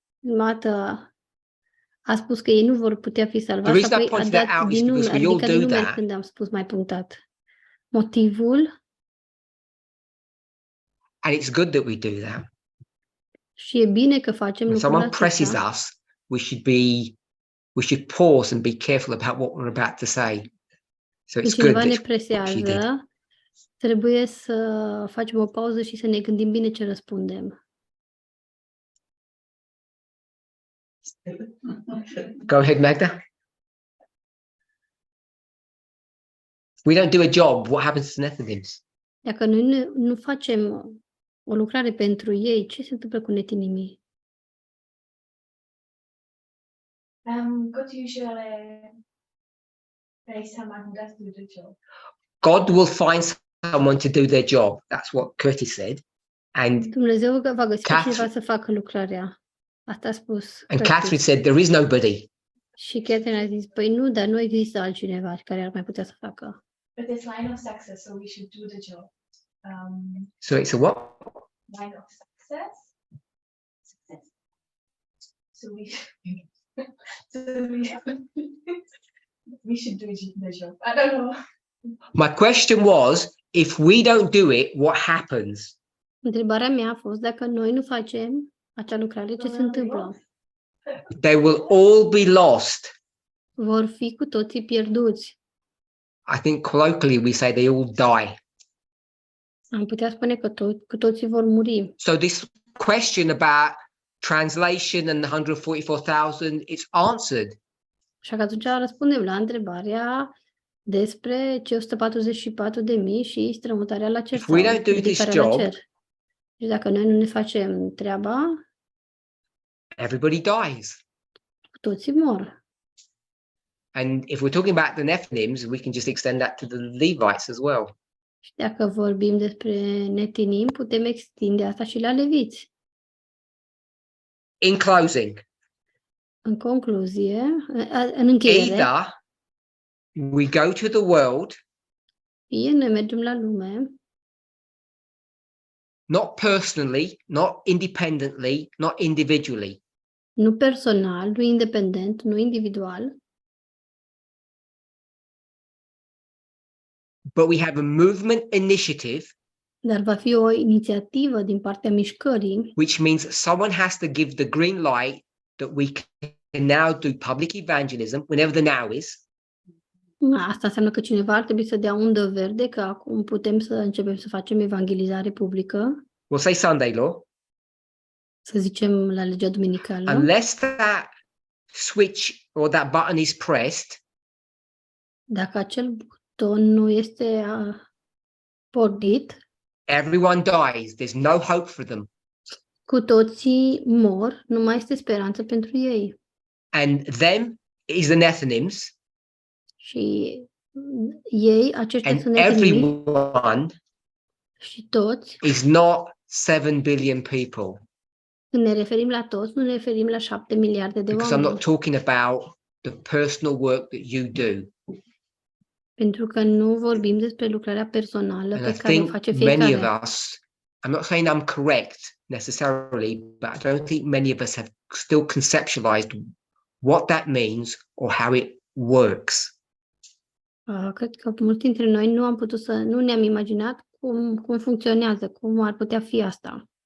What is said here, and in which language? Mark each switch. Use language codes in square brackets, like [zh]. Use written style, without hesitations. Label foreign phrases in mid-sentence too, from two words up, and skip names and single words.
[ro] Mată a spus că ei nu vor putea fi [en] The [ro] salvați, [en] reason I [ro] apoi a [en] pointed that [ro] dat [en] out is [ro] din nume, [en] because we [ro] a [en] all [ro] ridicat din [en] do [ro] nume [en] that. [ro] când am spus mai punctat. Motivul, [en] And it's good that we do that. [ro] și e bine că facem [en] When [ro] lucrul [en] someone presses [ro] acesta. [en] us, we should pause and be careful about what we're about to say. So [ro] Când [en] it's good [ro] cineva ne [en] that what she did. [ro] presează, trebuie să facem o pauză și să ne gândim bine ce răspundem. [en] Go ahead, Magda. If we don't do a job, what happens to Nephilims? [ro] Dacă noi nu facem o lucrare pentru ei, ce se întâmplă cu netinimii? [en] God usually pays someone who does do the job. God will find someone to do their job. That's what Curtis said. And [ro] Dumnezeu va găsi pe Catherine- cineva să facă lucrarea. Asta a spus [en] and [ro] Curtis. [en] Catherine said there is nobody. [ro] Și Catherine a zis, păi nu, dar nu există altcineva care ar mai putea să facă. [en] But there's line of success, so we should do the job. So it's a what? Line of success. Success. So we we should do the job. I don't know. My question was, if we don't do it, what happens? [ro] Întrebarea mea a fost dacă noi nu facem acea lucrare, ce se întâmplă? [en] They will all be lost. [ro] Vor fi cu toții pierduți. [en] I think colloquially we say they all die. [ro] Am putea spune că cu toții vor muri. [en] So this question about translation and the 144,000, it's answered. [ro] Așa că atunci răspundem la întrebarea despre cei 144.000 și strămutarea la cer. [en] If we [ro] sau [en] don't do this [ro] ridicarea la [en] job- [ro] cer. Și dacă noi nu ne facem treaba, [en] Everybody dies. [ro] cu toții mor. [en] And if we're talking about the Nephilims, we can just extend that to the Levites as well. [ro] Și dacă vorbim despre netinim, putem extinde asta și la leviți. [en] In closing, [ro] În concluzie, în încheiere, [en] either we go to the world, [ro] fie noi mergem la lume, [en] not personally, not independently, not individually, [ro] nu personal, nu independent, nu individual, [en] but we have a movement initiative, [ro] dar va fi o inițiativă din partea mișcării, [en] which means someone has to give the green light that we can now do public evangelism, whenever the now is, [ro] Asta înseamnă că cineva ar trebui să dea undă verde, că acum putem să începem să facem evangelizare publică, [en] we'll say Sunday law, [ro] să zicem la legea duminicală, [en] unless that switch or that button is pressed, [ro] dacă acel buton nu este pornit, [en] everyone dies. There's no hope for them. [ro] cu toții mor, nu mai este speranță pentru ei. [en] And them is the Nethinims, [ro] Și ei, aceștia [en] and [ro] sunt netenimi, [en] everyone [ro] și toți, [en] is not 7 billion people. [ro] când ne referim la toți, nu ne referim la 7 miliarde de [en] Because I'm [ro] oameni. [en] not talking about the personal work that you do. [ro] Pentru că nu vorbim despre lucrarea personală [en] And [ro] pe [en] I [ro] care o [en] think [ro] face [en] many [ro] fiecare. [en] of us, I'm not saying I'm correct necessarily, but I don't think many of us have still conceptualized what that means or how it works. [ro] Cred că mulți dintre noi nu ne-am imaginat cum funcționează, cum ar putea fi asta.